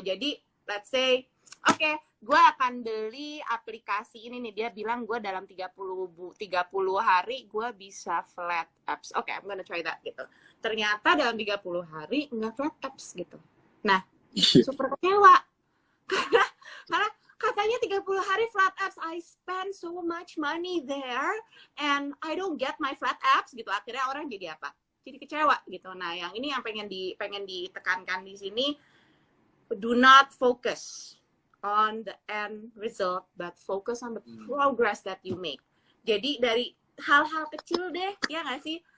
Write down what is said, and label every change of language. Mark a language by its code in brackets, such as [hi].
[id] Jadi [en] let's say [id] gue akan beli aplikasi ini nih, dia bilang gue dalam 30 hari gue bisa flat abs. [en] I'm gonna try that gitu. [id] Ternyata dalam 30 hari nggak flat abs gitu. Nah, super kecewa. Karena katanya 30 [en] 30 hari flat abs, I spend so much money there and I don't get my flat abs gitu. [id] Akhirnya orang jadi apa? Jadi kecewa gitu. Nah, yang ini yang pengen ditekankan di sini, [en] do not focus on the end result, but focus on the progress that you make. [id] Jadi dari hal-hal kecil deh, ya nggak sih?